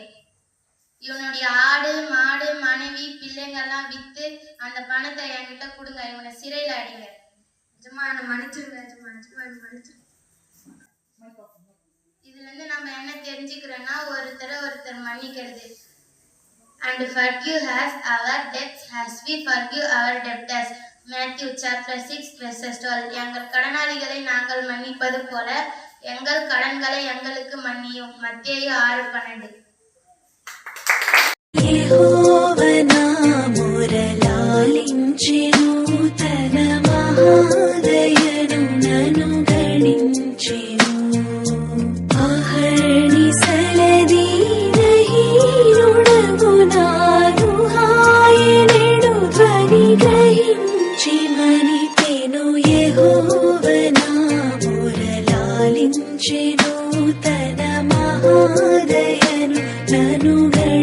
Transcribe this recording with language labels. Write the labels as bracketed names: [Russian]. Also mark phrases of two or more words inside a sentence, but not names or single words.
[Tamil] இவனுடைய ஆடு மாடு மனைவி பிள்ளைங்கெல்லாம் வித்து அந்த பணத்தை என்கிட்ட கொடுங்க. இவனை சிறையில் அடிங்க. எஜமா என்னை மன்னிச்சிருங்க எஜமா. மன்னிச்சிருங்க. இதுல இருந்து நம்ம என்ன தெரிஞ்சுக்கிறோம்னா, ஒருத்தர் மன்னிக்கிறது. [English] And forgive us our debts as we forgive our debtors. Matthew chapter 6 verses 12. [Tamil] எங்கள் கடனாளிகளை நாங்கள் மன்னிப்பது போல எங்கள் கடன்களை எங்களுக்கு மன்னியும். மத்தேயு 6:12. [Telugu] యెహోవనా మురళాలించెను తన మహాదయను నన్ను గణించెను అహర్నిశలదీనహీనుడగు నాను హాయనెడు ధ్వని గ్రహించి మనిపెను యెహోవనా మురళాలించెను తన మహాదయను నన్ను